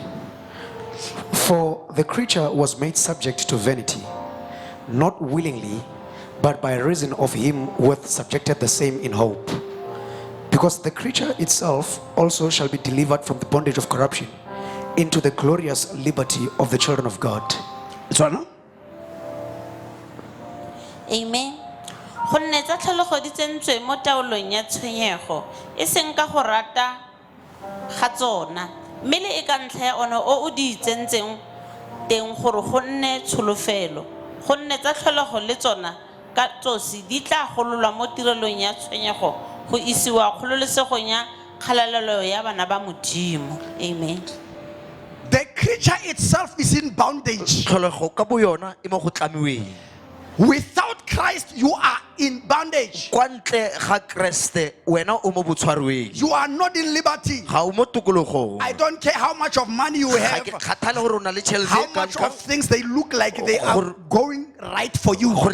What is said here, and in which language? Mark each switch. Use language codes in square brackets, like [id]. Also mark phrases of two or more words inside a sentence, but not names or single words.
[en] For the creature was made subject to vanity, not willingly, but by reason of him who hath subjected the same in hope. Because the creature itself also shall be delivered from the bondage of corruption into the glorious liberty of the children of God. Amen. [tn] Go nne tsa tlhologo di tsentswe mo taolong ya tshwenyego e seng ka go rata ga tsona mme le e ka ntlha ya ona o o di tsentseng teng gore go nne tsholofelo go nne tsa tlhologo le tsona ka tsosi di tla gololwa mo tirelong ya tshwenyego go isiwa kgololesegong ya kgalalelo ya bana ba modimo. [en] Amen. The creature itself is in bondage. Without Christ, you are in bondage. You are not in liberty. I don't care how much of money you have, how much of things they look like they are going right for you.